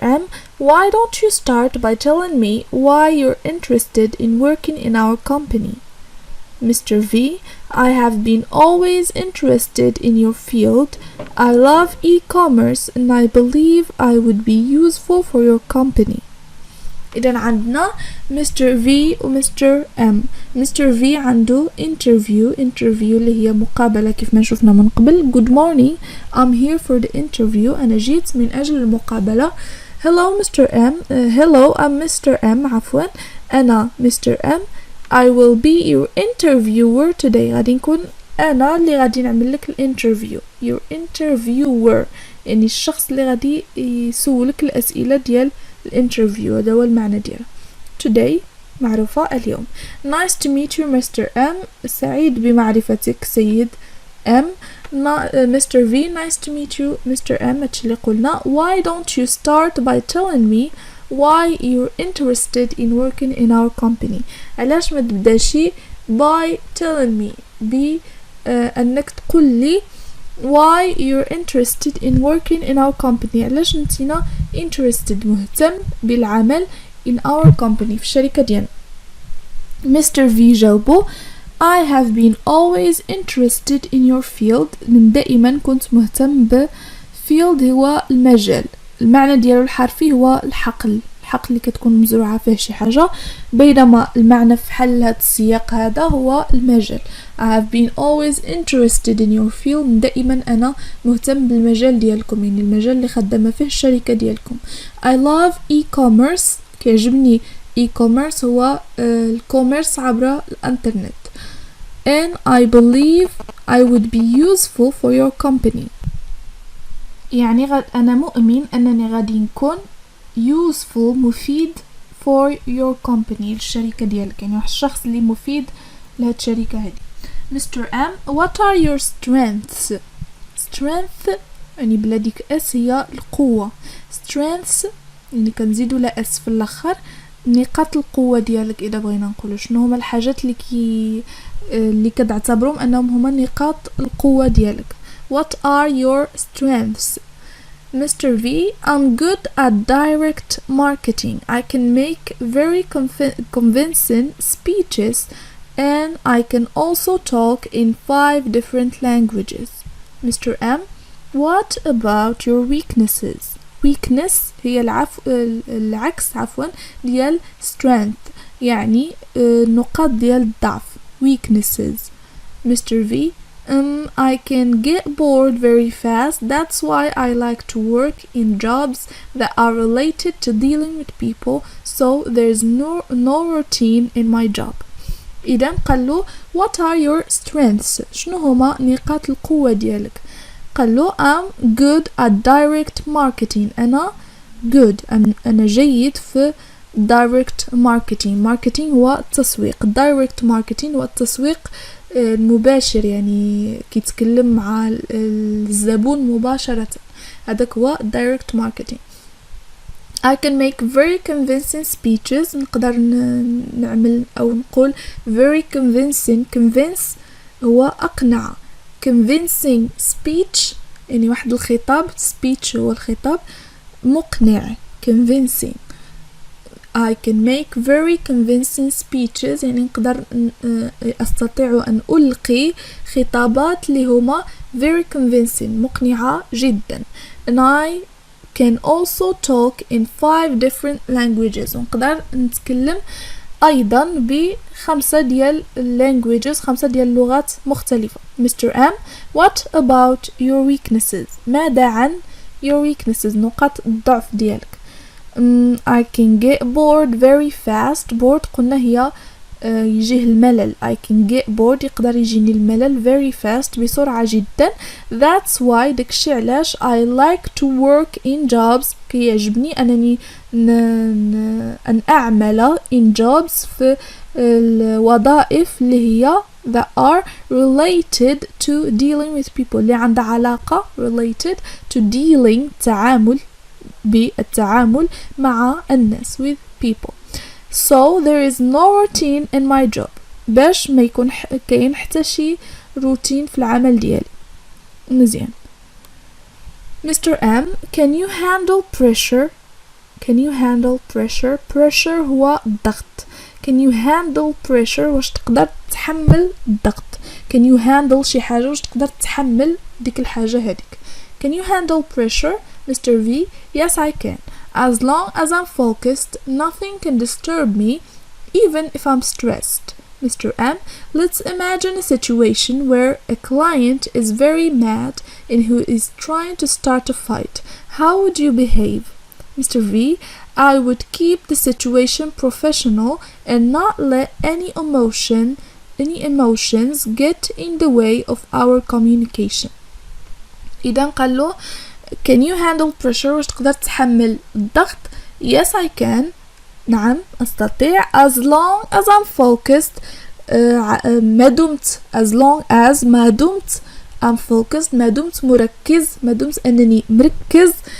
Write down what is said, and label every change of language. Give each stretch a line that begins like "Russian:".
English: M, why don't you start by telling me why you're interested in working in our company? Mr. V, I have been always interested in your field. I love e-commerce and I believe I would be useful for your company.
Arabic: إذن عندنا Mr. V و Mr. M. Mr. V عنده interview اللي هي مقابلة كيف ما شفنا من قبل.
English: Good morning, I'm here for the interview.
Arabic: أنا جيت من أجل المقابلة.
English: Hello Mr. M. Hello, I'm Mr. M.
Arabic: عفوا، أنا
English: Mr. M. I will be your interviewer today.
Arabic: غادي نكون أنا اللي غادي نعمل لك الانترفيو.
English: Your interviewer
Arabic: يعني الشخص اللي غادي يسولك الأسئلة ديال الانترفيو، هذا هو المعنى ديالها. Today معروفة اليوم.
English: Nice to meet you Mr. M.
Arabic: سعيد بمعرفتك سيد
English: M. Mr. V, nice to meet you Mr. M.
Arabic: هادشي اللي قلنا.
English: Why don't you start by telling me why you're interested in working in our company؟
Arabic: علاش ما تبداشي
English: by telling me
Arabic: انك تقول لي
English: why you're interested in working in our company.
Arabic: علاش نتينا interested مهتم بالعمل
English: in our company
Arabic: في الشركة ديالنا. Mr.
English: V
Arabic: جاوبو
English: I have been always interested in your field.
Arabic: من دائما كنت مهتم field هو المجال، المعنى ديالو الحرفي هو الحقل اللي كتكون مزروعة فيه شي حاجة، بينما المعنى في حل هذا السياق هذا هو المجال.
English: I have been always interested in your field.
Arabic: دائما أنا مهتم بالمجال ديالكم، يعني المجال اللي خدامة فيه الشركة ديالكم.
English: I love e-commerce.
Arabic: كيعجبني e-commerce هو الكوميرس عبر الانترنت.
English: And I believe I would be useful for your company.
Arabic: يعني أنا مؤمن أنني غادي نكون useful مفيد
English: for your company
Arabic: للشركة ديالك، يعني واحد الشخص اللي مفيد لهاد الشركة هذه. Mr. M,
English: what are your strengths؟
Arabic: strength يعني بلا ديك اس هي القوة. strengths يعني كنزيدو لا اس في الاخر، نقاط القوة ديالك. إذا بغينا نقولوا شنو هما الحاجات اللي كتعتبرهم أنهم هما نقاط القوة ديالك.
English: What are your strengths؟ Mr. V, I'm good at direct marketing. I can make very convincing speeches and I can also talk in 5 different languages. Mr.
Arabic: M,
English: what about your weaknesses؟
Arabic: weakness هي العكس ديال strength، يعني النقاط ديال الضعف.
English: weaknesses. Mr. V I can get bored very fast. That's why I like to work in jobs that are related to dealing with people, so there's no routine in my job.
Arabic: إذا قالوا
English: what are your strengths؟
Arabic: شنو هما نقاط القوة ديالك؟ قالوا
English: I'm good at direct marketing.
Arabic: أنا good أنا جيد في direct marketing هو التسويق. direct marketing هو التسويق المباشر، يعني كيتكلم مع الزبون مباشرة، هذاك هو direct marketing.
English: I can make very convincing speeches.
Arabic: نقدر نعمل أو نقول
English: very convince
Arabic: هو أقنع.
English: convincing speech
Arabic: يعني واحد الخطاب، speech هو الخطاب، مقنع convincing.
English: I can make very convincing speeches
Arabic: يعني نقدر أستطيع أن ألقي خطابات اللي هما
English: very convincing
Arabic: مقنعة جدا.
English: and I can also talk in 5 different languages.
Arabic: ونقدر نتكلم أيضا ب5 ديال languages، 5 ديال اللغات مختلفة.
English: Mr. M what about your weaknesses؟
Arabic: ماذا عن
English: your weaknesses
Arabic: نقاط الضعف ديالك؟
English: I can get bored very fast.
Arabic: bored قلنا هي يجيه الملل.
English: I can get bored
Arabic: يقدر يجيني الملل
English: very fast
Arabic: بسرعة جدا. That's why داكشي علاش I like to work in jobs كي يعجبني أنني أن أعمل in jobs في الوظائف اللي هي that are related to dealing with people اللي عندها علاقة related to dealing بالتعامل مع الناس with people.
English: So there is no routine in my job.
Arabic: باش ما يكون كاين حتى شي روتين في العمل ديالي. مزيان. Mr.
English: M can you handle pressure؟ can you handle pressure؟ pressure هو الضغط. can you handle pressure
Arabic: واش تقدر تحمل الضغط.
English: can you handle
Arabic: شي حاجة واش تقدر تحمل ديك الحاجة هذيك.
English: can you handle pressure؟ Mr. V yes I can. As long as I'm focused, nothing can disturb me, even if I'm stressed. Mr. M, let's imagine a situation where a client is very mad and who is trying to start a fight. How would you behave? Mr. V, I would keep the situation professional and not let any emotions get in the way of our communication.
Arabic: إذا قال له
English: can you handle pressure
Arabic: واش تقدر تحمل الضغط؟
English: yes I can
Arabic: نعم أستطيع.
English: as long as I'm focused
Arabic: ما دمت
English: I'm focused
Arabic: ما دمت مركز، ما دمت أنني مركز.